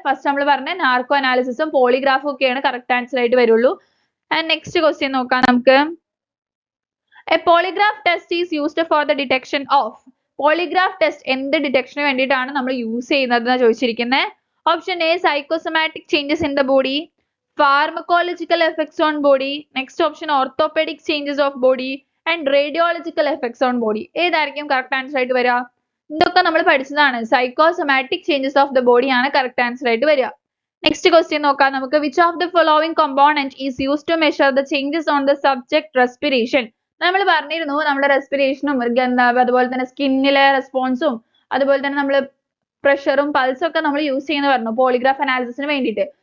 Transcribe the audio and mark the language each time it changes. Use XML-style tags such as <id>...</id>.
<ml>First നമ്മൾ പറഞ്ഞ narco അനാലിസിസും പോളിഗ്രാഫും ഒക്കെയാണ് കറക്റ്റ് ആൻസർ ആയിട്ട് വരുള്ളൂ.</ml> <en>and next question</en> <ml>നോക്കാം നമുക്ക്.</ml> <en>A polygraph test is used for the detection of.</en> <ml>Polygraph test എന്ത് ഡിറ്റക്ഷന് വേണ്ടിയിട്ടാണ് നമ്മൾ യൂസ് ചെയ്യുന്നത് എന്നാണ് ചോദിച്ചിരിക്കുന്നത്.</ml> <en>Option A, psychosomatic changes in the body. Pharmacological effects on body. Next option, orthopedic changes of body. And radiological effects on body.</en> <ml>ഏതായിരിക്കും correct answer ആയിട്ട് വരിക? ഇതൊക്കെ നമ്മൾ പഠിച്ചതാണ്.</ml> <en>psychosomatic changes of the body</en> <ml>ആണ് കറക്റ്റ് ആൻസർ ആയിട്ട് വരിക.</ml> <en>next question</en> <ml>നോക്കാം നമുക്ക്.</ml> <en>Which of the following component is used to measure the changes on the subject respiration?</en> <ml>നമ്മൾ പറഞ്ഞിരുന്നു നമ്മുടെ റെസ്പിറേഷനും അതുപോലെ തന്നെ സ്കിന്നിലെ റെസ്പോൺസും അതുപോലെ തന്നെ നമ്മൾ പ്രഷറും പൾസും ഒക്കെ നമ്മൾ യൂസ് ചെയ്യുന്ന പറഞ്ഞു പോളിഗ്രാഫ് അനാലിസിസിന് വേണ്ടിയിട്ട്.</ml>